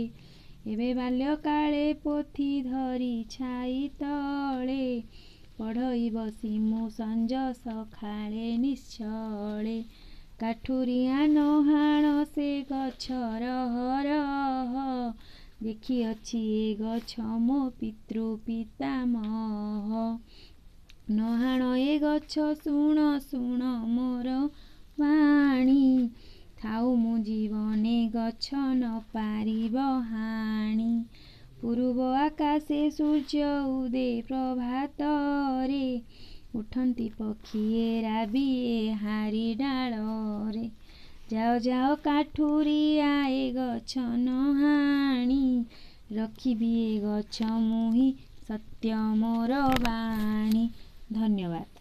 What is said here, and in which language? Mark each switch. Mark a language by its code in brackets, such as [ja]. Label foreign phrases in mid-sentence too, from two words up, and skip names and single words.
[or] ଏବେ ବାଲ୍ୟ କାଳେ ପୋଥି ଧରି ଛାଇ ତଳେ, ପଢ଼ଇ ବସି ମୁଁ ସଞ୍ଜ ସକାଳେ ନିଶ୍ଚଳେ। କାଠୁରିଆ ନ ହାଣ ସେ ଗଛ ରହ ରହ, ଦେଖିଅଛି ଏ ଗଛ ମୋ ପିତୃ ପିତାମହ। ନ ହାଣ ଏ ଗଛ ଶୁଣ ଶୁଣ ମୋର ବାଣୀ, ଥାଉ ମୁଁ ଜୀବନେ ଗଛ ନ ପାରିବ ହାଣି। ପୂର୍ବ ଆକାଶେ ସୂର୍ଯ୍ୟ ଉଦେ ପ୍ରଭାତରେ, ଉଠନ୍ତି ପକ୍ଷୀଏ ରାବିଏ ହାରି ଡାଳରେ। ଯାଅ ଯାଅ କାଠୁରିଆ ଏ ଗଛ ନ ହାଣି, ରଖିବି ଏ ଗଛ ମୁହିଁ ସତ୍ୟ ମୋର ବାଣୀ। धन्यवाद।